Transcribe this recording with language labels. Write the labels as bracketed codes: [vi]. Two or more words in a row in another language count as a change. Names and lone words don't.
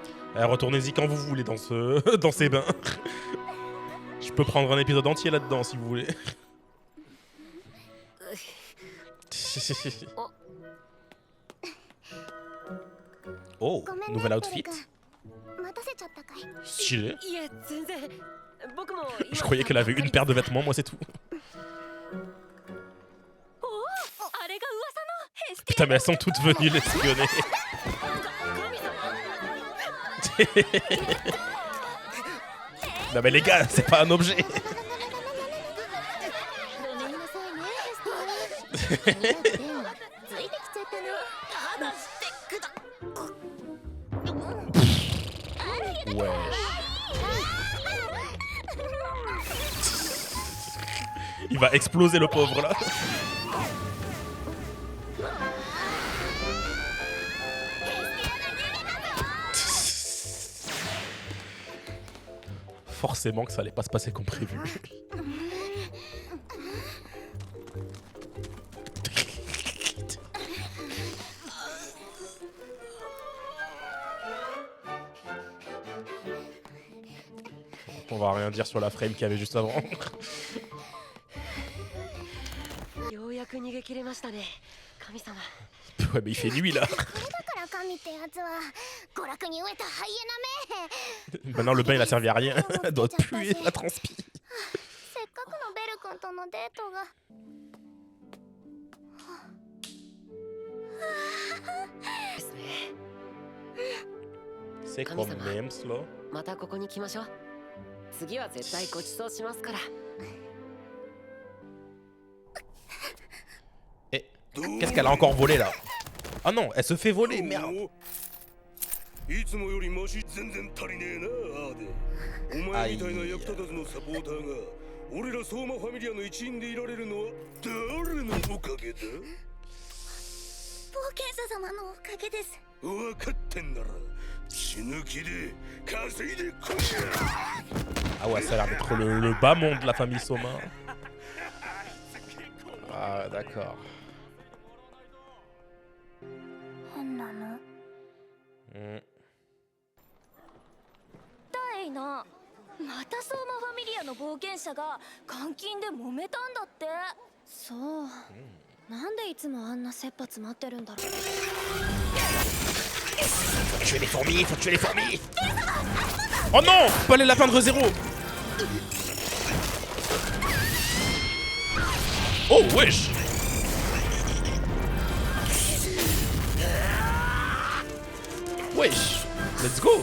[fr] Retournez-y quand vous voulez dans, dans ces bains. Je peux prendre un épisode entier là-dedans si vous voulez. Oh, [ja] ごめんね [fr] nouvel [ja] ベル [fr] outfit. [ja] 君待たせちゃったかい [fr] Stylé. [ja] いえ全然僕も [fr] Je croyais qu'elle avait une paire de vêtements, moi c'est tout. [ja] あれが噂のヘステ [fr] Putain, mais elles sont toutes venues l'espionner. Non, mais les gars, c'est pas un objet. [ja] ごめんなさいねヘスティアついてきちゃったのただしてくだ [fr] Ouais. Il va exploser le pauvre là. Forcément que ça allait pas se passer comme prévu. On va rien dire sur la frame qu'il y avait juste avant. [ja] ようやく逃げ切れましたね神様 [fr] Ouais, mais il fait nuit là. [ja] だから神ってやつは娯楽に飢えたハイエナめ [fr] Maintenant le bain il a servi à rien. Elle doit puer la transpi. [ja] せっかくのベル君とのデートがですね [fr] C'est comme même cela. [ja] またここに来ましょう次は絶対ごちそうしますから [fr] Et qu'est-ce qu'elle a encore volé là? Ah non, elle se fait voler, merde. [ja] いつもよりマシ全然足りねえなアーデお前みたいな役立たずのサポーターが俺ら相馬ファミリアの一員でいられるのは誰のおかげだ冒険者様のおかげです分かってんなら死ぬ気で稼いでこい [fr] Ah ouais, ça a l'air d'être le bas monde de la famille Soma. Ah d'accord. [ja] 変なの Hmm. だいなまた相馬ファミリアの冒険者が監禁で揉めたんだってそうなんでいつもあんな切羽詰まってるんだろう [fr] Faut tuer les fourmis, faut tuer les fourmis. Oh non, pas les lapins de zéro. Oh wesh. Wesh, [en] let's go.